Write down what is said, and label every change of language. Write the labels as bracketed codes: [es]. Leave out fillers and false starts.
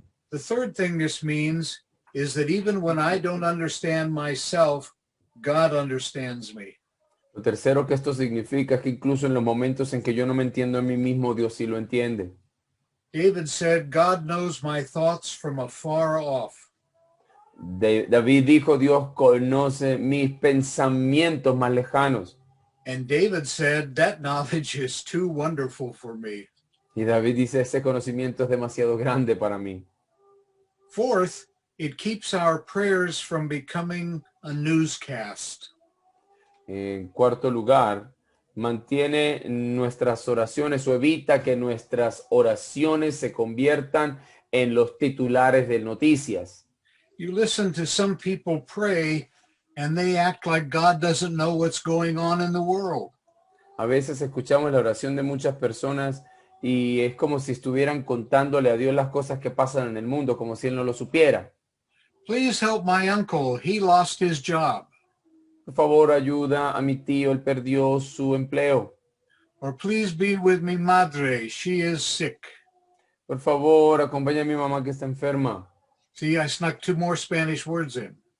[en] The third thing this means is that even when I don't understand myself, God understands me. [es] Lo tercero que esto significa es que incluso en los momentos en que yo no me entiendo a mí mismo, Dios sí lo entiende. [en] David said, God knows my thoughts from afar off. [es] David dijo, Dios conoce mis pensamientos más lejanos. [en] And David said, that knowledge is too wonderful for me. [es] Y David dice, ese conocimiento es demasiado grande para mí. [en] Fourth, it keeps our prayers from becoming a newscast. [es] En cuarto lugar, mantiene nuestras oraciones o evita que nuestras oraciones se conviertan en los titulares de noticias. [en] You listen to some people pray and they act like God doesn't know what's going on in the world. [es] A veces escuchamos la oración de muchas personas y es como si estuvieran contándole a Dios las cosas que pasan en el mundo, como si Él no lo supiera. [en] Please help my uncle. He lost his job. [es] Por favor, ayuda a mi tío, él perdió su empleo. [en] Or please be with [es] mi madre. [en] She is sick. [es] Por favor, acompaña a mi mamá que está enferma. [en] See, I snuck 2 more Spanish words in.